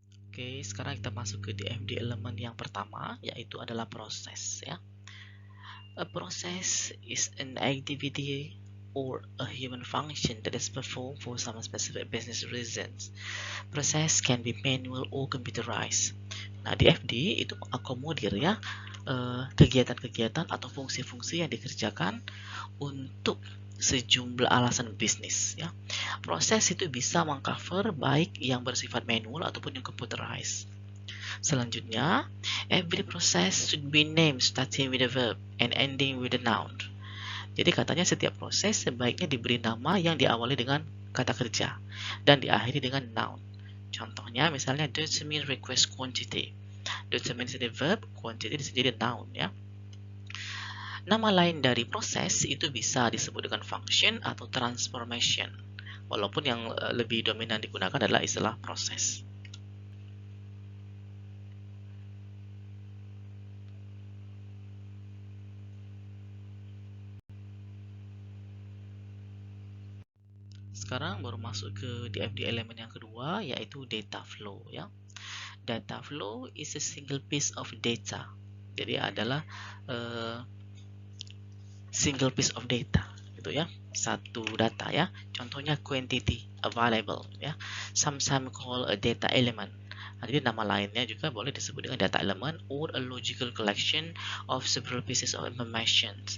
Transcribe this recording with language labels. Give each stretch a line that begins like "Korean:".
Indonesian: Oke, sekarang kita masuk ke DFD elemen yang pertama, yaitu adalah proses ya.
English: A process is an activity or a human function that is performed for some specific business reasons. Process can be manual or computerized.
Indonesian: Nah, DFD itu mengakomodir ya kegiatan-kegiatan atau fungsi-fungsi yang dikerjakan untuk sejumlah alasan bisnis ya. Proses itu bisa mengcover baik yang bersifat manual ataupun yang computerized.
English: Selanjutnya, every process should be named starting with a verb and ending with a noun.
Indonesian: Jadi katanya setiap proses sebaiknya diberi nama yang diawali dengan kata kerja dan diakhiri dengan noun. Contohnya misalnya determine request quantity. Determine jadi verb, quantity jadi noun ya. Nama lain dari proses itu bisa disebut dengan function atau transformation. Walaupun yang lebih dominan digunakan adalah istilah proses. Sekarang baru masuk ke DFD elemen yang kedua, yaitu data flow ya.
English: Data flow is a single piece of data.
Indonesian: Jadi adalah
English: single piece of data
Indonesian: gitu ya, satu data ya.
English: Contohnya quantity available ya, sometimes called a data element.
Indonesian: Nah, jadi nama lainnya juga boleh disebut dengan data element
English: or a logical collection of several pieces of information.